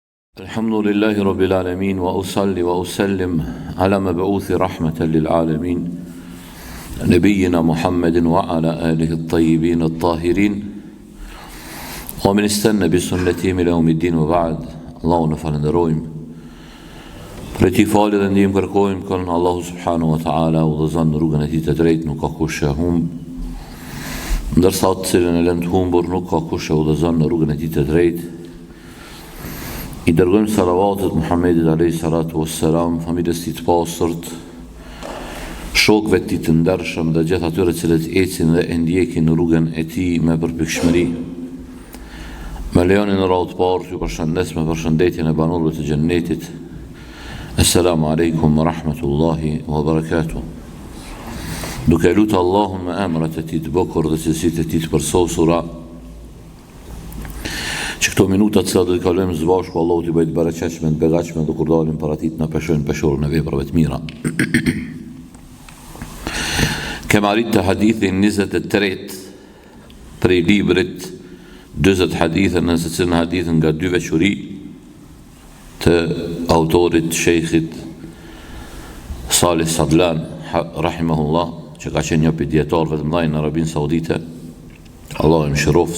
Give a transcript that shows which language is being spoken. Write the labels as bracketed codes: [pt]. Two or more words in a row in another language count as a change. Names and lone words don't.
[ar] الحمد لله رب العالمين وأصلي وأسلم على مبعوث رحمة للعالمين نبينا محمد وعلى آله الطيبين الطاهرين ومن استنى بسنتهم إلى يوم الدين وبعد. [sq] Allahu në falenderojmë për ti falë dhe ndihmë kërkojmë kënë Allahu [ar] سبحانه وتعالى [sq] udhëzon në rrugën e tij të drejtë, nuk ka kush e humb, ndërsa atë cilën e lën të humbur nuk ka kush e udhëzon në rrugën e tij të drejtë. I dërgojmë salavatet Muhammedit [ar] عليه الصلاة والسلام, [sq] familjes tij të pastërt, shokëve të tij të ndershëm dhe gjithë atyre cilët ecin dhe e ndjekin në rrugën e tij me përpikshmëri. Me lejonin në radhë të parë ju përshëndes me përshëndetjen e banorëve të xhennetit. [ar] السلام عليكم ورحمة الله وبركاته. [sq] Duke lutur Allahun me emrat e tij të bukur dhe cilësitë e tij të përsosura, që këto minutat sa do të kalojmë së bashku, Allahu t'i bëjë të bereqeshme, të begatshme, dhe kur dalim para tij na peshojnë peshorën e veprave të mira. Kemë arritë të hadithin 23 prej librit 20 hadithe, nëse cilën hadithin nga dy veçuri të autorit shejkhit Salih Sadlan rahimahullah, që ka qenë një prej dietarëve të mëdhenj në Arabinë Saudite, Allahu e mëshiroft.